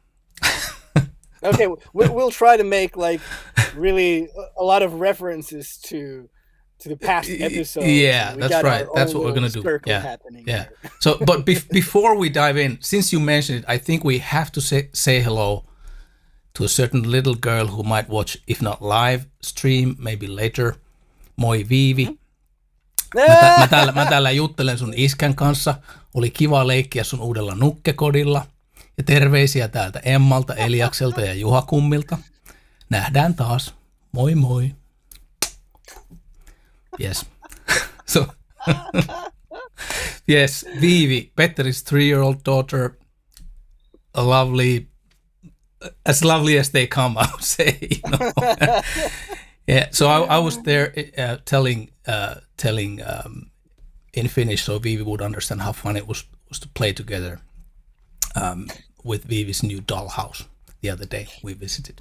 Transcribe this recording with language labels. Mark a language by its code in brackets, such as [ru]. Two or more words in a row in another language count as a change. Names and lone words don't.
[en] Okay, we'll try to make really a lot of references to the past episode. Yeah, that's right. That's what we're gonna do. Yeah. So, but before we dive in, since you mentioned it, I think we have to say hello to a certain little girl who might watch, if not live stream, maybe later. [fi] Moi Viivi. Mä täällä juttelen sun iskän kanssa. Oli kiva leikkiä sun uudella nukkekodilla. Ja terveisiä täältä Emmalta, Eliakselta ja Juha Kummilta. Nähdään taas. Moi moi. [en] Yes. So, yes, Viivi, Petteri's 3-year-old daughter, as lovely as they come, I would say. Yeah. So I was there telling in Finnish, so Viivi would understand how fun it was to play together with Viivi's new dollhouse the other day we visited.